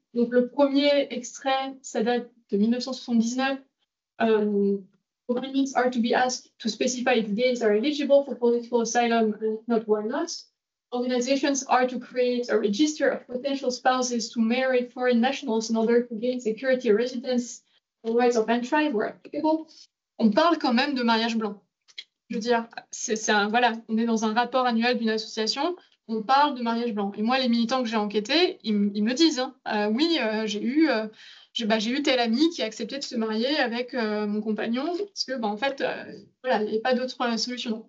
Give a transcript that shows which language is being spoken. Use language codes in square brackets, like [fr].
[fr] Donc le premier extrait, ça date de 1979. [en] Agreements are to be asked to specify if gays are eligible for political asylum and if not, why not. Organizations are to create a register of potential spouses to married foreign nationals in order to gain security, residence, and rights of entry where applicable. [fr] On parle quand même de mariage blanc. Je veux dire, on est dans un rapport annuel d'une association, on parle de mariage blanc. Et moi, les militants que j'ai enquêtés, ils me disent, oui, j'ai eu tel ami qui a accepté de se marier avec mon compagnon, parce que, en fait, il n'y a pas d'autre solution.